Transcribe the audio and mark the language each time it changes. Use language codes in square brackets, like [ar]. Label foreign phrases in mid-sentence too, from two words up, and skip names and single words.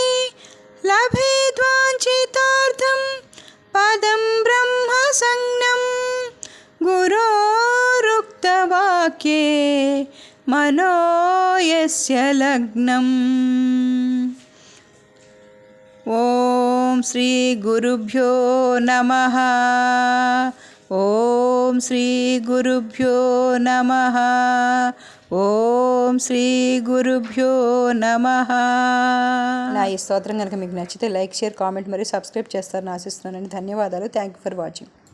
[sa] लभेद्वाञ्छितार्थं पदं ब्रह्मसंज्ञं गुरोरुक्तवाक्ये मनो यस्य लग्नम्। ओम श्री गुरुभ्यो नमः। ओम श्री गुरुभ्यो नमः। ఓం శ్రీ గురుభ్యో నమః. [te] నా ఈ స్తోత్రం కనుక మీకు నచ్చితే [en] like, share, comment [te] మరియు సబ్స్క్రైబ్ చేస్తారని ఆశిస్తున్నానండి. ధన్యవాదాలు. [en] Thank you for watching.